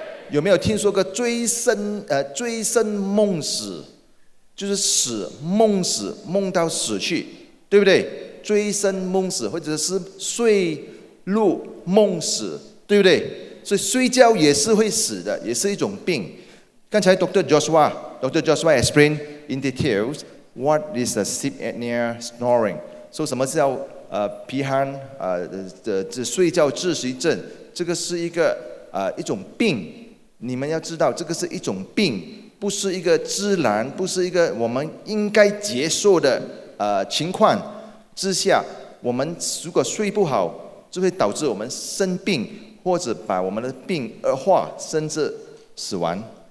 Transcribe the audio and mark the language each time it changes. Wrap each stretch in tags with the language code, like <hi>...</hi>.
<zh>有没有听说过醉生梦死？就是梦死，梦到死去，对不对？醉生梦死，或者是睡入梦死，对不对？所以睡觉也是会死的，也是一种病。刚才 Dr.</zh> <en>Joshua explained in details what is the sleep apnea snoring，</en> <zh>说什么叫皮鼾这睡觉窒息症，</zh> <en>这个是一种病。</en> <zh>你们要知道，这个是一种病，不是一个自然，不是一个我们应该接受的情况之下，我们如果睡不好，就会导致我们生病，或者把我们的病恶化，甚至死亡。</zh>